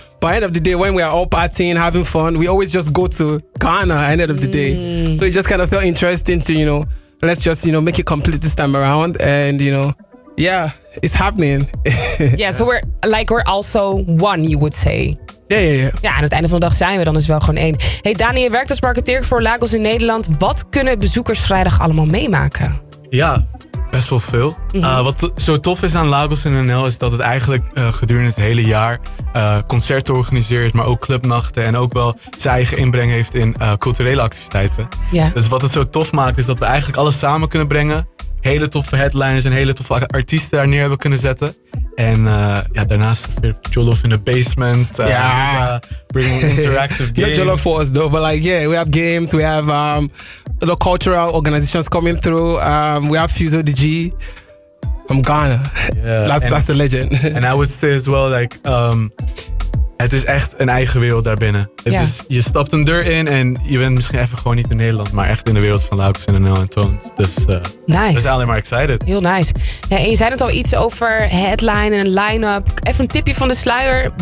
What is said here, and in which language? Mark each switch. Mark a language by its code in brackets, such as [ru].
[en] But end of the day, when we are all partying, having fun, we always just go to Ghana end of the day. So it just kind of felt interesting to, you know, let's just, you know, make it complete this time around. And, you know, yeah, it's happening. Yeah, so we're also one, you would say. [nl] Ja. Aan het einde van de dag zijn we dan dus wel gewoon één. Hey, Dani, je werkt als marketeer voor Lagos in Nederland. Wat kunnen bezoekers vrijdag allemaal meemaken? Ja, best wel veel. Mm-hmm. Wat zo tof is aan Lagos in NL is dat het eigenlijk gedurende het hele jaar concerten organiseert, maar ook clubnachten en ook wel zijn eigen inbreng heeft in culturele activiteiten. [en] Yeah. [nl] Dus wat het zo tof maakt is dat we eigenlijk alles samen kunnen brengen. Hele toffe headliners en hele toffe artiesten daar neer hebben kunnen zetten. En daarnaast weer [en] Jollof in the basement. Bringing interactive games. No Jollof for us though, but like, yeah, we have games. We have little cultural organizations coming through. We have Fuso DG. I'm Ghana. Yeah, that's the legend. And I would say as well, like, [nl] het is echt een eigen wereld daarbinnen. [en] Yeah. [nl] Het is, je stapt een deur in en je bent misschien even gewoon niet in Nederland, maar echt in de wereld van Lauks en NL en Tones. Dus [en] nice. [nl] We zijn alleen maar excited. Heel nice. Ja, en je zei het al iets over headline en line-up. Even een tipje van de sluier.